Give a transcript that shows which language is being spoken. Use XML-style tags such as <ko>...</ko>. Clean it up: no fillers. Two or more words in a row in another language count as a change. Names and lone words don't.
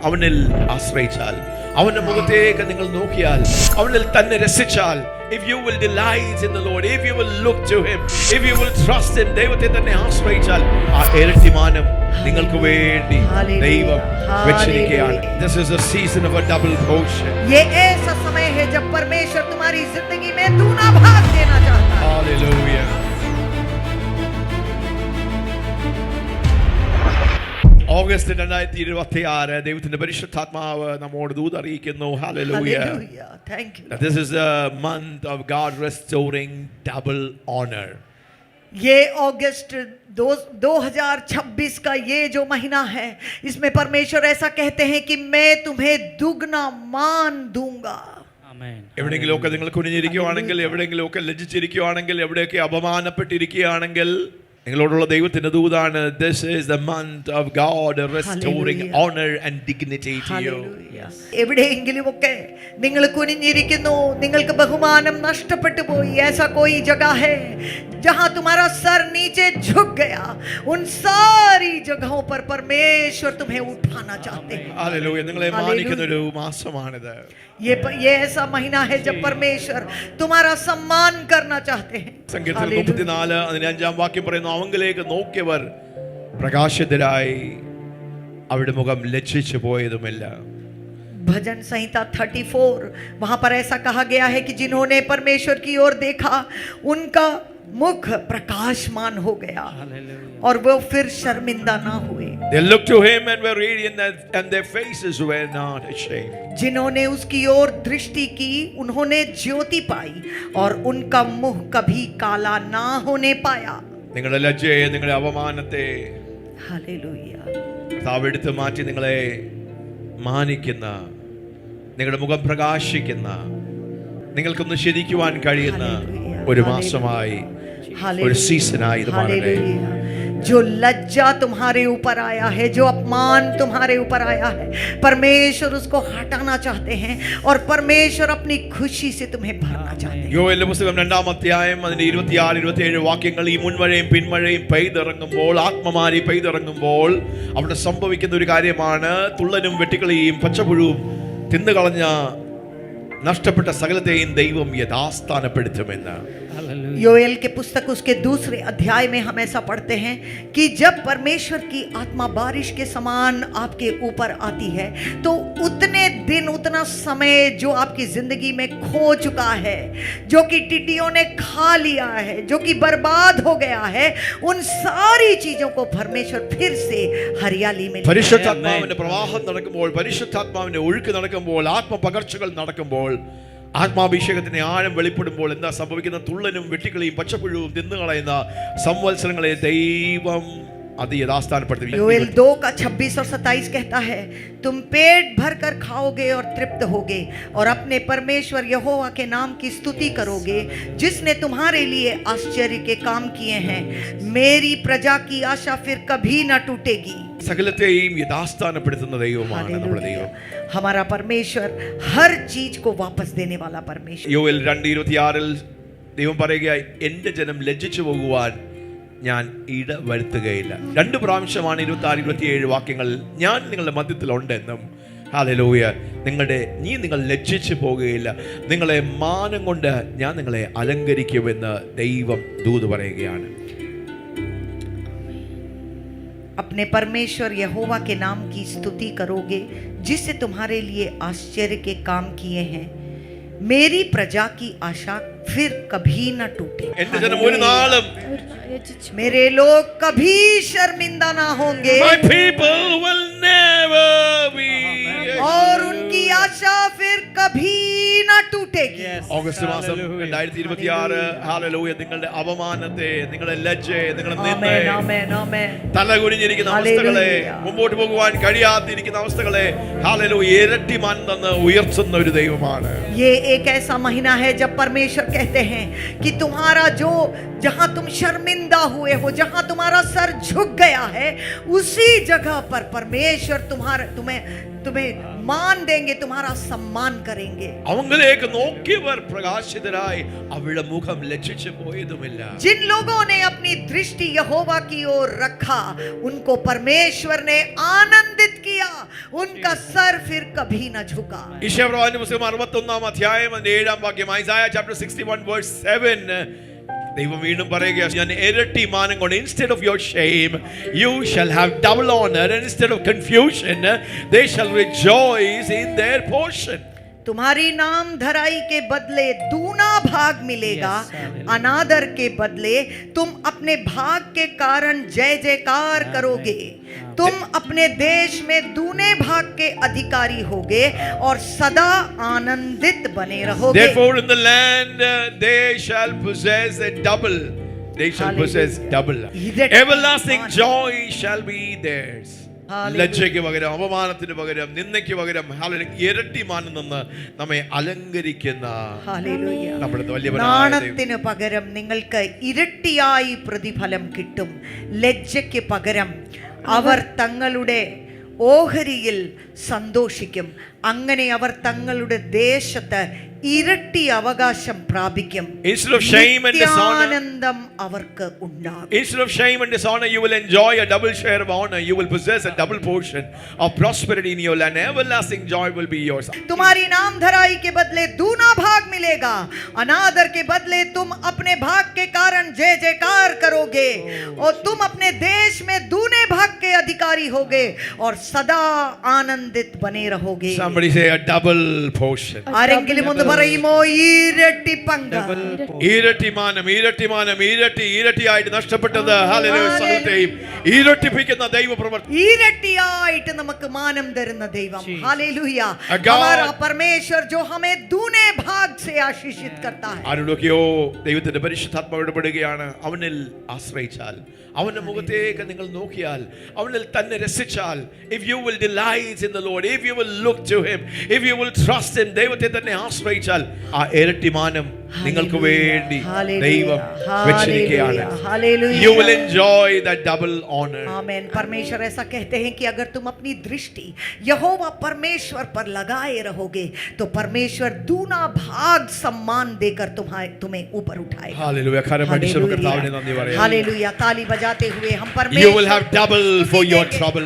<ml>അവനിൽ ആശ്രയിച്ചാൽ, അവന്റെ മുഖത്തേക്ക് നിങ്ങൾ നോക്കിയാൽ, അവനിൽ തന്നെ രസിച്ചാൽ,</ml> <en>if you will delight in the Lord, if you will look to him, if you will trust him,</en> <ml>ദൈവത്തെ തന്നെ ആശ്രയിച്ചാൽ ആ ഇരട്ടിമാനം നിങ്ങൾക്ക് വേണ്ടി ദൈവം വെച്ചിരിക്കുകയാണ്.</ml> <en>This is a season of a double portion.</en> <hi>ये ऐसा समय है जब परमेश्वर तुम्हारी जिंदगी में दूना भाग देना चाहता है.</hi> <en>Hallelujah.</en> <ml>ഓഗസ്റ്റ് 2026 ദൈവത്തിന്റെ പരിശുദ്ധാത്മാവ് നമ്മോട് ദൂത് അറിയിക്കുന്നു.</ml> <en>Hallelujah. Hallelujah. Thank you. This is a month of God restoring double honor.</en> <hi>ये अगस्त 2026 का ये जो महीना है, इसमें परमेश्वर ऐसा कहते हैं कि मैं तुम्हें दुगना मान दूंगा.</hi> <ml>എവിടെയെങ്കിലുമൊക്കെ നിങ്ങൾ കുനിഞ്ഞിരിക്കുകയാണെങ്കിൽ, എവിടെയെങ്കിലുമൊക്കെ ലജ്ജിച്ചിരിക്കുകയാണെങ്കിൽ, എവിടെയൊക്കെ അപമാനപ്പെട്ടിരിക്കുകയാണെങ്കിൽ, നിങ്ങളോടുള്ള ദൈവത്തിന്റെ ദൂതാണ്,</ml> <en>this is the month of God restoring honor and dignity to you.</en> <ml>എവിടെയെങ്കിലുമൊക്കെ നിങ്ങൾ കുനിഞ്ഞിരിക്കുന്നു, നിങ്ങൾക്ക് ബഹുമാനം നഷ്ടപ്പെട്ടു പോയി,</ml> <hi>ऐसा कोई जगह है जहां तुम्हारा सर नीचे झुक गया, उन सारी जगहों पर परमेश्वर तुम्हें उठाना चाहते हैं. हालेलुया.</hi> <ml>നിങ്ങളെ മാനിക്കുന്ന ഒരു മാസമാണിത്.</ml> <hi>ये ऐसा महीना है जब परमेश्वर तुम्हारा सम्मान करना चाहते हैं.</hi> <ml>സങ്കീർത്തനം 34 അതിന്റെ 5-ാം വാക്യം പറയുന്നു, അവങ്കിലേക്ക് നോക്കിയവർ പ്രകാശിതരായി, അവരുടെ മുഖം ലജ്ജിച്ചു പോയതുമില്ല.</ml> <hi>भजन संहिता 34 वहां पर ऐसा कहा गया है कि जिन्होंने परमेश्वर की ओर देखा, उनका मुख प्रकाशमान हो गया और वो फिर शर्मिंदा ना हुए.</hi> <en>They looked to him and were radiant, and their faces were not ashamed.</en> <hi>जिन्होंने उसकी ओर दृष्टि की, उन्होंने ज्योति पाई और उनका मुख कभी काला ना होने पाया.</hi> <ml>നിങ്ങളുടെ ലജ്ജയെ, നിങ്ങളുടെ അവമാനത്തെ</ml> <hi>हालेलुया.</hi> <ml>താവെടുത്ത് മാറ്റി നിങ്ങളെ മാനിക്കുന്ന, നിങ്ങളുടെ മുഖം പ്രകാശിക്കുന്ന, നിങ്ങൾക്കൊന്ന് ശരിക്കുവാൻ കഴിയുന്ന ഒരു മാസമായി, ഒരു സീസണായി ഇത് മാറട്ടെ.</ml> <hi>जो लज्जा तुम्हारे ऊपर आया है, जो अपमान तुम्हारे ऊपर आया है, परमेश्वर उसको हटाना चाहते हैं और परमेश्वर अपनी खुशी से तुम्हें भरना चाहते हैं.</hi> <ml>യോവേലിന്റെ പുസ്തകം 2-ാം അധ്യായം അതിന്റെ 26-27 വാക്യങ്ങൾ, ഈ മുൻമഴയും പിന്മഴയും പെയ്തിറങ്ങുമ്പോൾ, ആത്മമാരി പെയ്തിറങ്ങുമ്പോൾ അവിടെ സംഭവിക്കുന്ന ഒരു കാര്യമാണ്, തുള്ളനും വെട്ടിക്കളിയും പച്ചപ്പുഴുവും തിന്നുകളഞ്ഞ നഷ്ടപ്പെട്ട സകലത്തെയും ദൈവം യഥാസ്ഥാനപ്പെടുത്തുമെന്ന്.</ml> <hi>योएल के पुस्तक उसके 2 अध्याय में हम ऐसा पढ़ते हैं कि जब परमेश्वर की आत्मा बारिश के समान आपके ऊपर आती है, तो उतने दिन, उतना समय जो आपकी जिंदगी में खो चुका है, जो कि टिड्डियों ने खा लिया है, जो कि बर्बाद हो गया है, उन सारी चीजों को परमेश्वर फिर से हरियाली में</hi> <ml>പരിശുദ്ധാത്മാവിന്റെ പ്രവാഹം നടക്കുമ്പോൾ, പരിശുദ്ധാത്മാവിന്റെ ഒഴുക്ക് നടക്കുമ്പോൾ, ആത്മപകർച്ചകൾ നടക്കുമ്പോൾ, ആത്മാഭിഷേകത്തിന്റെ ആഴം വെളിപ്പെടുമ്പോൾ എന്താ സംഭവിക്കുന്ന? തുള്ളനും വെട്ടിക്കളിയും പച്ചപ്പുഴുവും തിന്നുകളയുന്ന സംവത്സരങ്ങളെ ദൈവം അത് യഥാസ്ഥാനപ്പെടുത്തി.</ml> <hi>योएल 2 का 26 और 27 कहता है, तुम पेट भर कर खाओगे और तृप्त होगे और अपने परमेश्वर यहोवा के नाम की स्तुति करोगे, जिसने तुम्हारे लिए आश्चर्य के काम किए हैं. मेरी प्रजा की आशा फिर कभी न टूटेगी.</hi> <ml>സകലത്തെയും യഥാസ്ഥാനപ്പെടുത്തുന്ന ദൈവമാണ് നമ്മുടെ ദൈവം.</ml> <hi>हमारा परमेश्वर हर चीज को वापस देने वाला परमेश्वर.</hi> <ml>യോവേൽ 2:26 ദൈവം പറയുകയായി, എന്റെ ജനം ലജ്ജിച്ചു പോകുവാൻ ഞാൻ ഇട വരുത്തുകയില്ല. 2 പ്രാവശ്യമാണ് 26-27 വാക്യങ്ങൾ ഞാൻ നിങ്ങളുടെ മധ്യത്തിലുണ്ടെന്നും, ഹല്ലേലൂയ, നിങ്ങൾ ലജ്ജിച്ചു പോകുകയില്ല, നിങ്ങളെ മാനം കൊണ്ട് ഞാൻ നിങ്ങളെ അലങ്കരിക്കുമെന്ന് ദൈവം ദൂത് പറയുകയാണ്.</ml> <hi>अपने परमेश्वर यहोवा के नाम की स्तुति करोगे, जिससे तुम्हारे लिए आश्चर्य के काम किए हैं. मेरी प्रजा की आशा फिर कभी न टूटे.</hi> <ml>എന്റെ ജനം ഒരു നാളും,</ml> <hi>मेरे लोग कभी शर्मिंदा ना होंगे.</hi> <en>My people will never be.</en> <hi>और उनकी आशा फिर कभी न टूटेगी.</hi> <ml>ഓഗസ്റ്റ് മാസം 2026, ഹല്ലേലൂയ, നിങ്ങളുടെ അപമാനത്തെ, നിങ്ങളുടെ ലജ്ജയെ, നിങ്ങളുടെ നിന്ദയെ, തലകുനിഞ്ഞിരിക്കുന്ന അവസ്ഥകളെ, മുമ്പോട്ട് പോകുവാൻ കഴിയാതിരിക്കുന്ന അവസ്ഥകളെ, ഹല്ലേലൂയ, ഇരട്ടി മാനം തന്ന് ഉയർത്തുന്ന ഒരു ദൈവമാണ്.</ml> <hi>ये एक ऐसा महीना है जब परमेश्वर कहते हैं कि तुम्हारा जो, जहां तुम शर्मिंदा हुए हो, जहां तुम्हारा सर झुक गया है, उसी जगह पर परमेश्वर तुम्हें मान देंगे, तुम्हारा सम्मान करेंगे.</hi> <ml>അവങ്കിലേക്ക് നോക്കിയവർ പ്രകാശിതരായി, അവരുടെ മുഖം ലജ്ജിച്ചു പോയതുമില്ല.</ml> <hi>जिन लोगों ने अपनी दृष्टि यहोवा की ओर रखा, उनको परमेश्वर ने आनंदित किया. किया, उनका सर फिर कभी न झुका.</hi> <ml>യിശയ്യാപ്രവാചകന്റെ പുസ്തകം 61 അധ്യായം അതിന്റെ 7 വാക്യം,</ml> <en>Isaiah chapter 61 verse 7.</en> <ml>ദൈവം വീണ്ടും പറയുക, ഞാൻ ഇരട്ടി മാനം കൊണ്ട്,</ml> <en>instead of your shame you shall have double honor, and instead of confusion they shall rejoice in their portion.</en> <hi>तुम्हारी नाम धराई के बदले दूना भाग मिलेगा. अनादर के बदले तुम अपने भाग के कारण जय जयकार करोगे. तुम अपने देश में दूने भाग के अधिकारी होगे और सदा आनंदित बने रहोगे.</hi> <en>Therefore in the land they shall possess a double. They shall possess double. Everlasting joy shall be theirs.</en> <ml>ലജ്ജയ്ക്ക് പകരം, അപമാനത്തിന് പകരം, നിന്ദയ്ക്ക് പകരം ഇരട്ടി മാനം നിന്ന് നമ്മെ അലങ്കരിക്കുന്ന നമ്മുടെ വലിയ നാണത്തിന് പകരം നിങ്ങൾക്ക് ഇരട്ടിയായി പ്രതിഫലം കിട്ടും. ലജ്ജയ്ക്ക് പകരം അവർ തങ്ങളുടെ ഓഹരിയിൽ സന്തോഷിക്കും. അങ്ങനെ അവർ തങ്ങളുടെ ദേശത്ത് ഇരട്ടി അവകാശം പ്രാപിക്കും. ആനന്ദം അവർക്ക് ഉണ്ടാകും.</ml> <en>Instead of shame and dishonor, you will enjoy a double share of honor. You will possess a double portion of prosperity in your land. Everlasting joy will be yours.</en> <hi>तुम्हारी नाम धराई के बदले दूना भाग मिलेगा. अनादर के बदले तुम अपने भाग के कारण जय जयकार करोगे और तुम अपने देश में दूने भाग के अधिकारी होगे और सदा आनंदित बने रहोगे.</hi> <en>Somebody say a double portion.</en> <ml>ആരെങ്കിലും ഒന്ന് പറയുമോ? ഇരട്ടി പങ്ക്. ഇരട്ടി മാനം, ഇരട്ടി മാനം, ഇരട്ടിയായിട്ട് നഷ്ടപ്പെട്ടത് സകലത്തെയും ഇരട്ടിപ്പിക്കുന്ന ദൈവപ്രവൃത്തി. ഇരട്ടിയായിട്ട് നമുക്ക് മാനം തരുന്ന ദൈവം. ഹല്ലേലൂയ.</ml> <hi>हमारा परमेश्वर जो हमें दूने भाग से आशीषित करता है.</hi> <ml>ആരോടൊക്കെയോ ദൈവത്തിന്റെ പരിശുദ്ധാത്മാവ് ഇടപെടുകയാണ്. അവനിൽ ആശ്രയിച്ചാൽ, അവന്റെ മുഖത്തേക്ക് നിങ്ങൾ നോക്കിയാൽ, അവനിൽ തന്നെ രസിച്ചാൽ,</ml> <en>if you will delight in the Lord, if you will look to him, if you will trust him,</en> <ml>ദൈവത്തെ തന്നെ ആശ്രയിച്ചാൽ ആ ഇരട്ടി മാനം നിങ്ങൾക്ക് വേണ്ടി ദൈവം വെച്ചിരിക്കുകയാണ്.</ml> <en>You will enjoy that double honor.</en> <hi>आमीन. परमेश्वर ऐसा कहते हैं कि अगर तुम अपनी दृष्टि यहोवा परमेश्वर पर लगाए रहोगे तो परमेश्वर दूना भाग सम्मान देकर तुम्हें ऊपर उठाएगा. हालेलुया. हालेलुया. ताली बजाते हुए हम परमेश्वर,</hi> <en>you will have double for your trouble.</en>